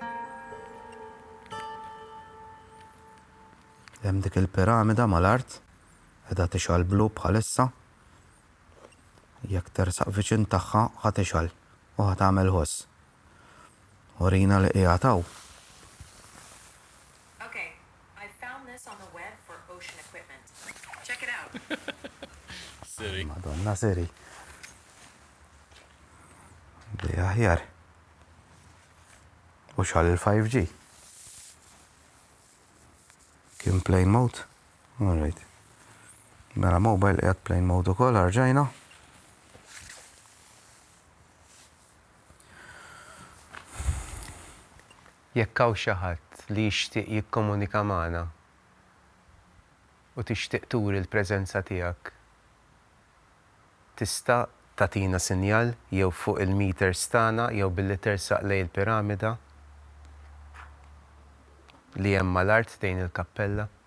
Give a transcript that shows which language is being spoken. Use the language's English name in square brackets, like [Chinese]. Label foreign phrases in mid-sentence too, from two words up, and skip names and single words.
[Maltese] Hemm dik il-piramida mal-art qiegħda tixgħal blu bħalissa. Jekk tersaq viċin tagħha ħa tixgħal u ħa tagħmel ħoss. Urina li qiegħed hawn. [English] Okay, I found this on the web for ocean equipment. Check it out. Siri. [Maltese] Madonna Siri. Di aħjar. U xal il-5G. Kien [English] plane mode? All right. [Maltese] Mela mobile qiegħed [English] plane mode [Maltese] ukoll ħarġajna. Jekk hawn xi ħadd li jixtieq jikkomunika magħna u tixtieq turi l-preżenza tiegħek, tista' tagħtina sinjal jew fuq il-meters tagħna jew billi tersaq lejn il-piramida li hemm mal-art dejn il-kappella.